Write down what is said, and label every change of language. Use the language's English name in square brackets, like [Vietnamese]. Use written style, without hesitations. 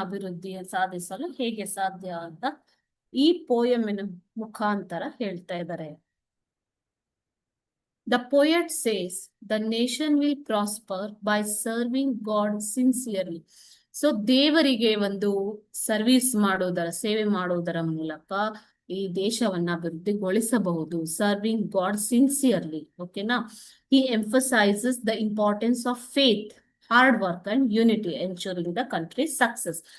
[Kannada] ಅಭಿವೃದ್ಧಿ ಸಾಧಿಸಲು ಹೇಗೆ ಸಾಧ್ಯ ಅಂತ ಈ ಪೋಯಮಿನ ಮುಖಾಂತರ ಹೇಳ್ತಾ ಇದ್ದಾರೆ. [English] The poet says the nation will prosper by serving God sincerely. [Kannada] So ದೇವರಿಗೆ ಒಂದು ಸರ್ವಿಸ್ ಮಾಡೋದರ ಸೇವೆ ಮಾಡೋದರ ಮೂಲಕ ಈ ದೇಶವನ್ನ ಅಭಿವೃದ್ಧಿಗೊಳಿಸಬಹುದು. [English] Serving God sincerely, ಓಕೆನಾ? He emphasises the importance of faith, hard work and unity ensuring the country success.